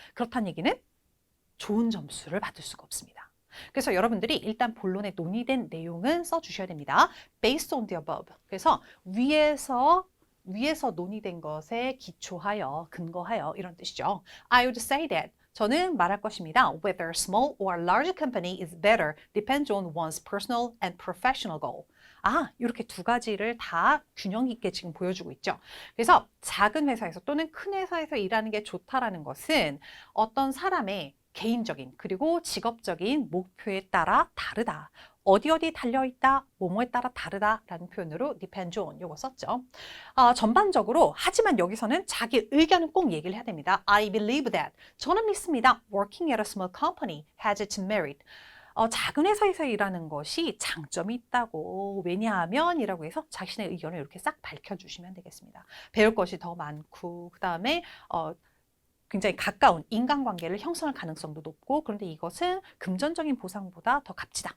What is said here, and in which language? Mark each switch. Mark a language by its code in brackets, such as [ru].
[ko] 그렇다는 얘기는 좋은 점수를 받을 수가 없습니다. 그래서 여러분들이 일단 본론에 논의된 내용은 써주셔야 됩니다. [en] Based on the above. [ko] 그래서 위에서 논의된 것에 기초하여, 근거하여 이런 뜻이죠. [en] I would say that. [ko] 저는 말할 것입니다. [en] Whether small or large company is better depends on one's personal and professional goal. [ko] 이렇게 두 가지를 다 균형 있게 지금 보여주고 있죠. 그래서 작은 회사에서 또는 큰 회사에서 일하는 게 좋다라는 것은 어떤 사람의 개인적인 그리고 직업적인 목표에 따라 다르다. 어디 달려있다, 뭐뭐에 따라 다르다라는 표현으로 depends on 요거 썼죠. 전반적으로 하지만 여기서는 자기 의견은 꼭 얘기를 해야 됩니다. [en] I believe that. [ko] 저는 믿습니다. [en] Working at a small company has its merit. [ko] 작은 회사에서 일하는 것이 장점이 있다고. 왜냐하면 이라고 해서 자신의 의견을 이렇게 싹 밝혀주시면 되겠습니다. 배울 것이 더 많고 그 다음에 굉장히 가까운 인간관계를 형성할 가능성도 높고 그런데 이것은 금전적인 보상보다 더 값지다.